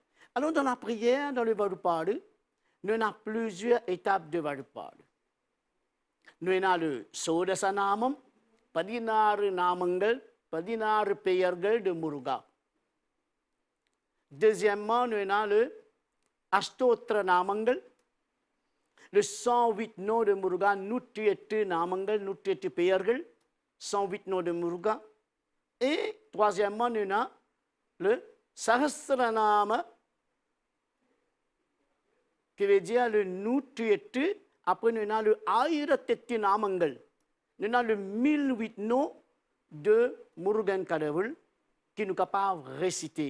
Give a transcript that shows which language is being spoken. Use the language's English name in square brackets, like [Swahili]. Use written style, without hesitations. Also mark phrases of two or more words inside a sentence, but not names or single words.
[French] Alors, dans la prière, dans le Varupadu, nous avons plusieurs étapes de Varupadu. Nous avons le [Tamil] சோடச நாமம், 16 நாமங்கள், 16 பெயர்கள் [French] de Muruga. Deuxièmement, nous avons le [Tamil] அஷ்டோத்திர நாமங்கள், [French] le 108 noms de Muruga, [Tamil] 108 நாமங்கள், 108 பெயர்கள், [French] 108 noms de Muruga. Et troisièmement, nous avons le Sahasranama, qui veut dire le 108. Après, nous avons le 1008 நாமங்கள். Nous avons le 1008 noms de Murugan Kadavul qui nous capables de réciter.